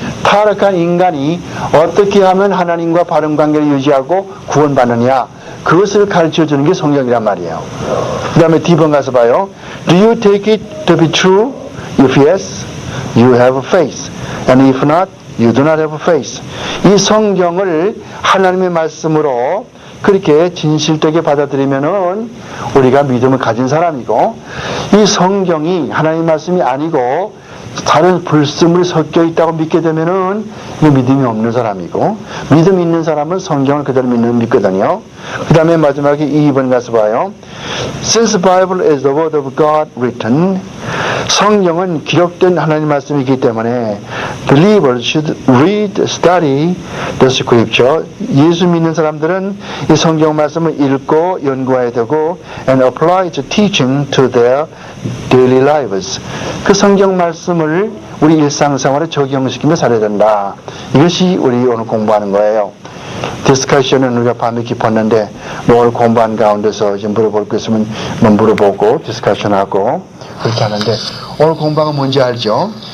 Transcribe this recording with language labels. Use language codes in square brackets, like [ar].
[ko] 타락한 인간이 어떻게 하면 하나님과 바른 관계를 유지하고 구원받느냐. 그것을 가르쳐 주는 게 성경이란 말이에요. 그 다음에 D번 가서 봐요. [en] Do you take it to be true? If yes, you have faith. And if not, you do not have faith. [ko] 이 성경을 하나님의 말씀으로 그렇게 진실되게 받아들이면은 우리가 믿음을 가진 사람이고, 이 성경이 하나님의 말씀이 아니고 다른 불순물이 섞여 있다고 믿게 되면은 믿음이 없는 사람이고, 믿음 있는 사람은 성경을 그대로 믿거든요. 그 다음에 마지막에 2번 가서 봐요. [en] Since the Bible is the word of God written, [ko] 성경은 기록된 하나님 말씀이기 때문에 [en] believers should read, study the scripture. [ko] 예수 믿는 사람들은 이 성경 말씀을 읽고 연구해야 되고 [en] and apply the teaching to their daily lives. [ko] 그 성경 말씀을 우리 일상생활에 적용시키며 살아야 된다. 이것이 우리 오늘 공부하는 거예요. 디스커션은 우리가 밤에 깊었는데 오늘 공부한 가운데서 이제 물어볼 거 있으면 물어보고 디스커션하고 그렇게 하는데 오늘 공부가 뭔지 알죠?